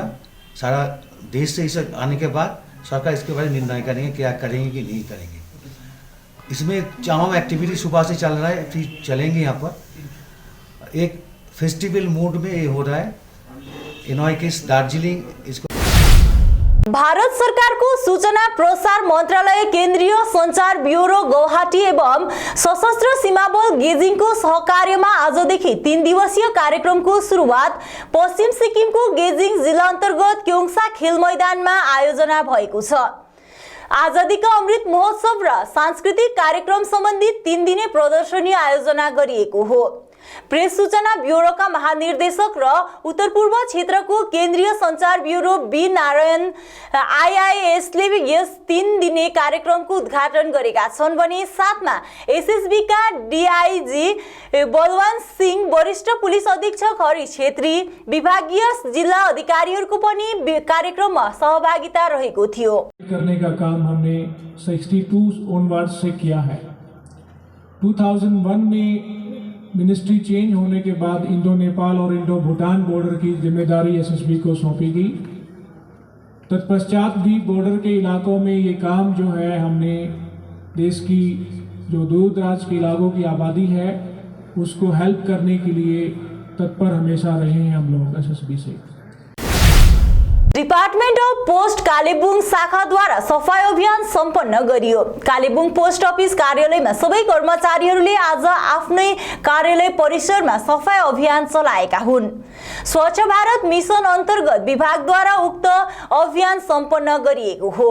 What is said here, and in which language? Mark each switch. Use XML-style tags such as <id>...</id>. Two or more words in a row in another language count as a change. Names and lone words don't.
<hi>सारा देश से इसे आने के बाद सरकार इसके बारे में निर्णय करेंगे क्या करेंगे कि नहीं करेंगे। इसमें तमाम एक्टिविटी सुबह से चल रहा है, फिर चलेंगे। यहाँ पर एक</hi> <en>festival mood</en> <hi>में ये हो रहा है। NYKS दार्जिलिंग इसको</hi> <ne>भारत सरकारको सूचना प्रसार मन्त्रालय, केन्द्रीय सञ्चार ब्युरो गुवाहाटी एवं सशस्त्र सीमा बल गेजिङको सहकार्यमा आजदेखि 3 दिवसीय कार्यक्रमको सुरुवात पश्चिम सिक्किमको गेजिङ जिल्ला अन्तर्गत क्योङसा खेल मैदानमा आयोजना भएको छ। आजादीका अमृत महोत्सव र सांस्कृतिक कार्यक्रम सम्बन्धी 3 दिने प्रदर्शनी आयोजना गरिएको हो। प्रेस सूचना ब्युरोका महानिर्देशक र उत्तर पूर्व क्षेत्रको केन्द्रीय सञ्चार ब्युरो बी नारायण आईआईएसले यस 3 दिने कार्यक्रमको उद्घाटन गरेका छन् भने साथमा एसएसबी का डीआईजी बलवान सिंह, वरिष्ठ पुलिस अधीक्षक हरि छेत्री, विभागीय जिल्ला अधिकारीहरूको पनि कार्यक्रममा सहभागिता रहेको थियो।</ne> <hi>करने का काम हमने 62 ओनवर्ड से किया है। 2001 में</hi> <en>ministry change</en> <hi>होने के बाद इंडो नेपाल और इंडो भूटान बॉर्डर की जिम्मेदारी एसएसबी को सौंपी गई। तत्पश्चात भी बॉर्डर के इलाकों में ये काम जो है, हमने देश की जो दूर दराज के इलाकों की आबादी है उसको हेल्प करने के लिए तत्पर हमेशा रहे हैं हम लोग एसएसबी से।</hi> <ne>डिपार्टमेन्ट अफ पोस्ट कालेबुङ शाखाद्वारा सफाई अभियान सम्पन्न गरियो। कालेबुङ पोस्ट अफिस कार्यालयमा सबै कर्मचारीहरूले आज आफ्नै कार्यालय परिसरमा सफाई अभियान चलाएका हुन्। स्वच्छ भारत मिशन अन्तर्गत विभागद्वारा उक्त अभियान सम्पन्न गरिएको हो।</ne>